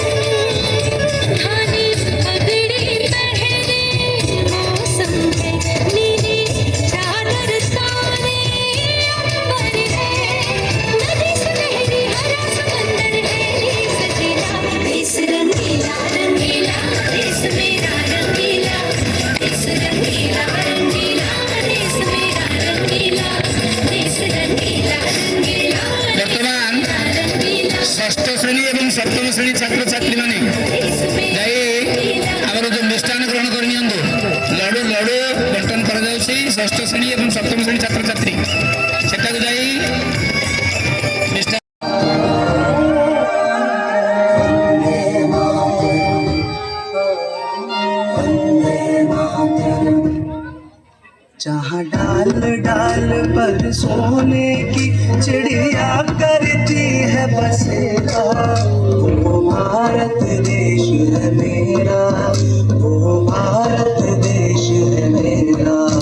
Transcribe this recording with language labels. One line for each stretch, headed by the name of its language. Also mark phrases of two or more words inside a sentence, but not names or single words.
Hindi: धानी पगड़ी पहने मौसम है, नीली चादर ताने अंबर है, नदी सुनहरी हरा समंदर है सजीला। देश रंगीला रंगीला देश मेरा रंगीला, देश रंगीला रंगीला देश मेरा रंगीला, देश रंगीला रंगीला
Odia: ବର୍ତ୍ତମାନ ଷଷ୍ଠ ଶ୍ରେଣୀ ଏବଂ ସପ୍ତମ ଶ୍ରେଣୀ ଛାତ୍ରଛାତ୍ରୀମାନେ ଯାଇ ଆମର ଯେଉଁ ମିଷ୍ଟାନ୍ନ ଗ୍ରହଣ କରି ନିଅନ୍ତୁ। ଲଡ଼ୁ ଲଡ଼ୁ ବଣ୍ଟନ କରାଯାଉଛି। ଷଷ୍ଠ ଶ୍ରେଣୀ ଏବଂ ସପ୍ତମ ଶ୍ରେଣୀ ଛାତ୍ରଛାତ୍ରୀ ସେଠାକୁ ଯାଇ ମିଷ୍ଟାନ୍ନ
Hindi: जहाँ डाल डाल पर सोने की चिड़िया करती है बसेरा, वो भारत देश है मेरा, वो भारत देश है मेरा।